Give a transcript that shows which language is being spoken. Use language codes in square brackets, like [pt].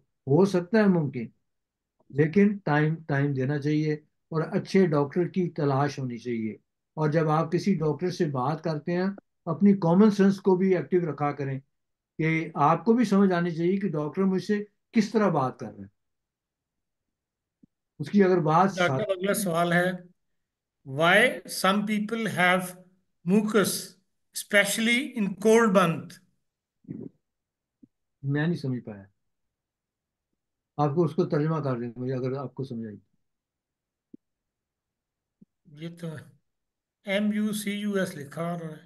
[ur] ہو سکتا ہے ممکن، لیکن ٹائم دینا چاہیے اور اچھے ڈاکٹر کی تلاش ہونی چاہیے. اور جب آپ کسی ڈاکٹر سے بات کرتے ہیں اپنی کامن سینس کو بھی ایکٹیو رکھا کریں کہ آپ کو بھی سمجھ آنی چاہیے کہ ڈاکٹر مجھ سے کس طرح بات کر رہے ہیں. اس کی اگر بات ڈاکٹر اگلا سوال ہے، [en] why some people have mucus especially in cold month. [ur] میں نہیں سمجھ پایا، آپ کو اس کو ترجمہ کر دیں مجھے اگر آپ کو سمجھ آئی. یہ تو MUCUS لکھا اور